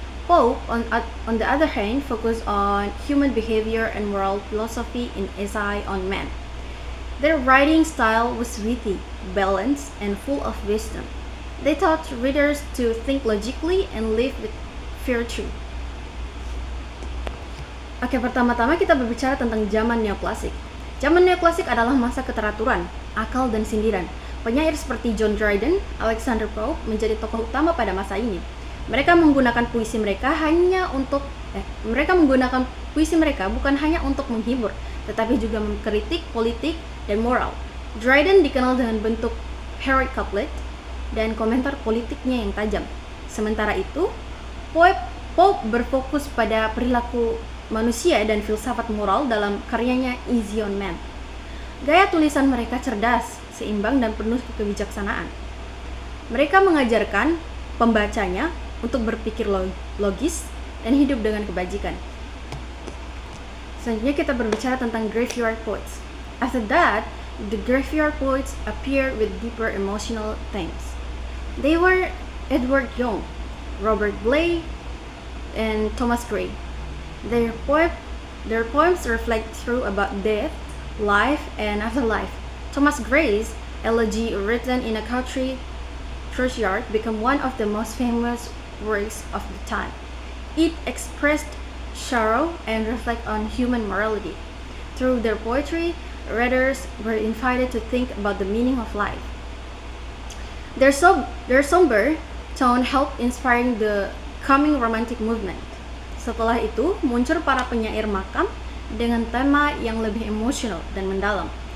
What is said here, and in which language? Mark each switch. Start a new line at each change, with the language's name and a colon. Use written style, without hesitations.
English: Pope, on the other hand, focused on human behavior and moral philosophy in Essay on Man. Their writing style was witty, balanced, and full of wisdom. They taught readers to think logically and live with virtue.
Indonesian: Oke, pertama-tama kita berbicara tentang zaman neoklasik. Zaman neoklasik adalah masa keteraturan, akal, dan sindiran. Penyair seperti John Dryden, Alexander Pope menjadi tokoh utama pada masa ini. Mereka menggunakan puisi mereka bukan hanya untuk menghibur, tetapi juga mengkritik politik dan moral. Dryden dikenal dengan bentuk heroic couplet dan komentar politiknya yang tajam. Sementara itu, Pope berfokus pada perilaku manusia dan filsafat moral dalam karyanya Essay on Man. Gaya tulisan mereka cerdas, seimbang, dan penuh kebijaksanaan. Mereka mengajarkan pembacanya untuk berpikir logis dan hidup dengan kebajikan. Selanjutnya kita berbicara tentang graveyard poets.
English: After that, the graveyard poets appear with deeper emotional themes. They were Edward Young, Robert Blay, and Thomas Gray. Their poems reflect through about death, life, and afterlife. Thomas Gray's elegy, written in a country churchyard, became one of the most famous works of the time. It expressed sorrow and reflected on human morality. Through their poetry, readers were invited to think about the meaning of life. Their somber tone helped inspiring the coming romantic movement.
Indonesian: Setelah itu, muncul para penyair makam dengan tema yang lebih emosional dan mendalam.